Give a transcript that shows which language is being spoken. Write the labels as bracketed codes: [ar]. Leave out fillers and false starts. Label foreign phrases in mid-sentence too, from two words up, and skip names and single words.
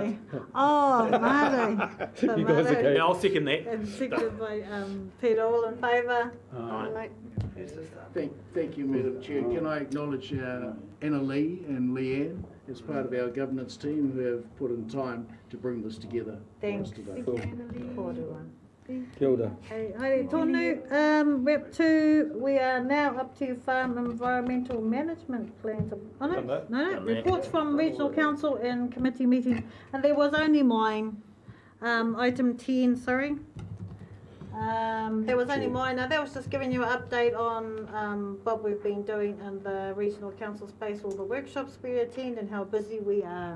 [en] by- Oh, Marty. So You guys Marty, okay? Yeah, I'll second that. and seconded by Peter, all in favour? Aye. Thank you, Madam Chair. Can I acknowledge Anna Lee and Leanne as part of our governance team who have put in time to bring this together for us Thanks. today. Kōrua. [mi] Kia ora. Hey, haere tonu, [en] Rep 2, we are now up to farm environmental management plans. Oh, no, Done that. no, Done that. reports from regional council and committee meetings, and there was only mine, item 10, sorry. There was only mine, now that was just giving you an update on what we've been doing in the regional council space, all the workshops we attend and how busy we are.